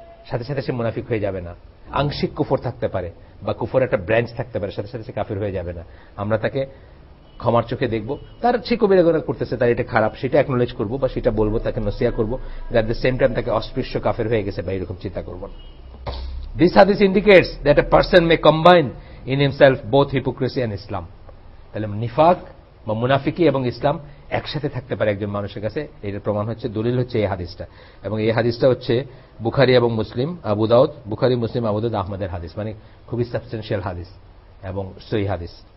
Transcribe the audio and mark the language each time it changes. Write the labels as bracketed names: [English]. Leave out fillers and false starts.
[Bangla] সাথে সাথে সে মুনাফিক হয়ে যাবে না। আংশিক কুফর থাকতে পারে বা কুফর একটা ব্রাঞ্চ থাকতে পারে, সাথে সাথে সে কাফির হয়ে যাবে না। আমরা তাকে ক্ষমার চোখে দেখব, তার সে কবিরা গুনাহ করতেছে, তার এটা খারাপ, সেটা অ্যাকনোলেজ করবো বা সেটা বলবো, তাকে নসিহত করবো। [English] at the same time [Bangla] তাকে অস্পৃশ্য কাফের হয়ে গেছে বা এরকম চিন্তা করবো না। [English] This hadith indicates that a person may combine in himself both hypocrisy and Islam. [Bangla] তাহলে নিফাক বা মুনাফিকি এবং ইসলাম একসাথে থাকতে পারে একজন মানুষের কাছে। এর প্রমাণ হচ্ছে, দলিল হচ্ছে এই হাদিসটা। এবং এই হাদিসটা হচ্ছে বুখারী এবং মুসলিম, আবু দাউদ, বুখারী, মুসলিম, আবু দাউদ, আহমদের হাদিস, মানে খুবই সাবস্টেনশিয়াল হাদিস এবং সহিহ হাদিস।